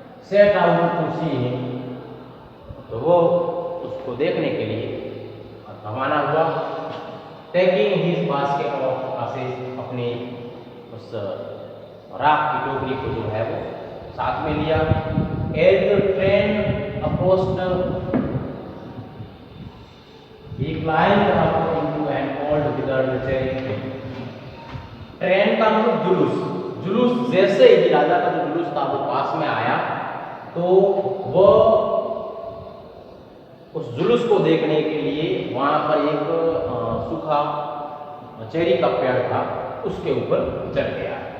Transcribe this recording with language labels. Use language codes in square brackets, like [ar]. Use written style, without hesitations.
[en] set out to see him, [hi] तो वो उसको देखने के लिए रवाना हुआ। [en] taking his basket of ashes, [hi] अपनी उस राख की टोकरी को जो है वो साथ में लिया। [en] As the train approached he climbed up into an old withered cherry tree। [hi] Train का मतलब जुलूस, जुलूस जैसे ही राजा का जो जुलूस था वो पास में आया, तो वह उस जुलूस को देखने के लिए वहां पर एक सूखा चेरी का पेड़ था, उसके ऊपर चढ़ गया।